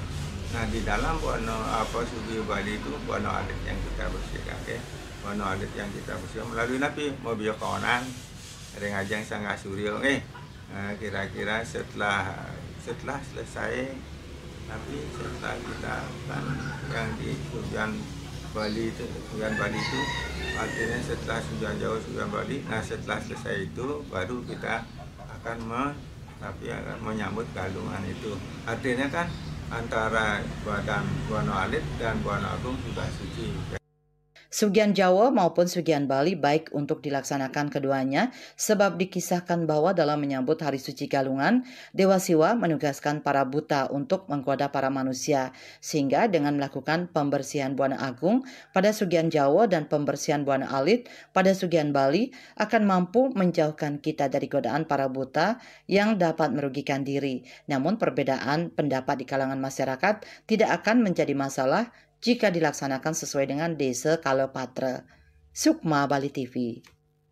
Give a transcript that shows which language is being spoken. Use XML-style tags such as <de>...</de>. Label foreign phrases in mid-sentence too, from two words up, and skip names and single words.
<id>Nah di dalam Buana Sugi Bali itu Buana Alit yang kita bersihkan, Buana Alit yang kita bersihkan melalui Nabi mobil kawanan, rengajang Sangga Suryo, kira-kira setelah selesai Nabi, setelah kita kan yang di Sugihan Bali itu artinya setelah Sugihan Jawa Sugihan Bali, nah setelah selesai itu baru kita akan menyambut galungan itu. Artinya kan antara badan Buana Alit dan Buana Agung sudah suci. Sugihan Jawa maupun Sugihan Bali baik untuk dilaksanakan keduanya sebab dikisahkan bahwa dalam menyambut Hari Suci Galungan, Dewa Siwa menugaskan para buta untuk menggoda para manusia, sehingga dengan melakukan pembersihan Buana Agung pada Sugihan Jawa dan pembersihan Buana Alit pada Sugihan Bali akan mampu menjauhkan kita dari godaan para buta yang dapat merugikan diri. Namun perbedaan pendapat di kalangan masyarakat tidak akan menjadi masalah jika dilaksanakan sesuai dengan Desa Kalapatra. Sukma Bali TV.</id>